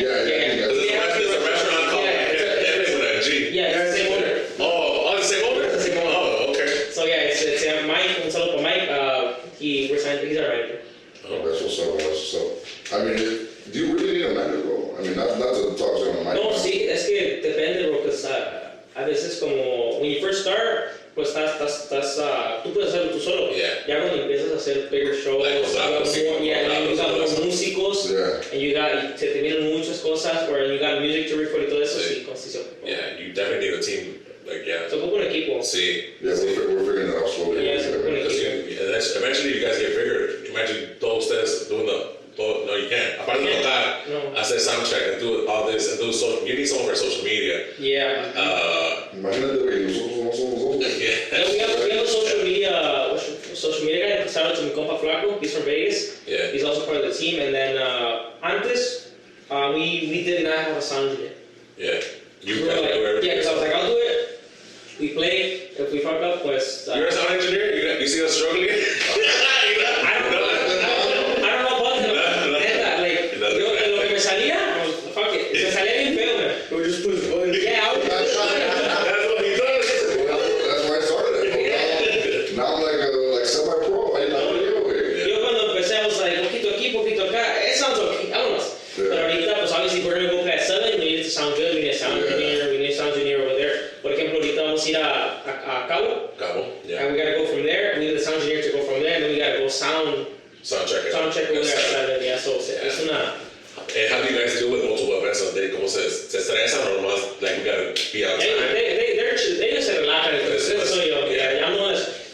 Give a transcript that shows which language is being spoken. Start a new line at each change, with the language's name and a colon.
English: There's a restaurant called Jefe with a G. Yeah, it's the same owner. Oh, the same owner? It's the same owner. Oh, okay. So yeah, it's Mike.
Spanish: Un saludo para Mike.
English: We're signed. He's our manager. Oh, that's what's up. I mean, do you really need a manager, bro? I mean, not to talk to him on my
Spanish: No, sí, es que depende, bro,
English: because
Spanish: a veces como
English: when you first start,
Spanish: pues tú puedes hacerlo tú solo.
English: Yeah.
Spanish: Ya cuando empiezas a hacer
English: bigger shows, Like, you got more músicos, Yeah. and
Spanish: se te vienen muchas cosas,
English: or you got music to record
Spanish: y todo eso, sí, sí se ocupa.
English: Yeah, you definitely need a team. Like, yeah.
Spanish: Se ocupa un equipo.
English: See. Yeah, we're figuring it out slowly. Yeah, Eventually you guys get bigger. Imagine
Spanish: todos ustedes
English: doing no, you can't.
Spanish: Aparte de tocar,
English: No. hacer soundtrack and do all this and do so. You need someone for social media. Yeah.
Spanish: Imagínate, güey, nosotros no somos nosotros.
English: Yeah, we have a social media guy. Shout out to
Spanish: mi compa
English: Flaco. He's from Vegas. Yeah. He's also part of the team. And then antes, we did not have a sound engineer. Yeah. You We were guys like, do everything. yeah, because I was like, I'll do it. We play. If we fuck up, pues. You're a sound engineer? You see us struggling? I don't know about him.
Spanish: Neta,
English: like,
Spanish: yo en lo que me salía,
English: fuck it.
Spanish: Me salía bien feo, man.
English: We just push buttons. Yeah, I was. That's what he does. That's why I started it. Now I'm like semi-pro. I know you, güey.
Spanish: Yo cuando empecé,
English: I was like,
Spanish: poquito aquí, poquito acá.
English: It sounds okay. Vámonos. Yeah.
Spanish: Pero ahorita, pues
English: obviously, we're gonna go past 7. We need it to sound good. We need a sound engineer. We need a sound engineer over there.
Spanish: Por ejemplo, ahorita vamos a ir a Cabo.
English: Cabo, yeah. And we gotta go from there. We need the sound engineer to go from there. And then we gotta go sound Soundtrack. check over there. Yes. Yeah, so
Spanish: es una.
English: And how do you guys deal with multiple events a day?
Spanish: ¿Cómo se estresan o más?
English: Like, we gotta be on time? They just
Spanish: se relajan. Eso soy yo.
English: Yeah.
Spanish: Ya no es.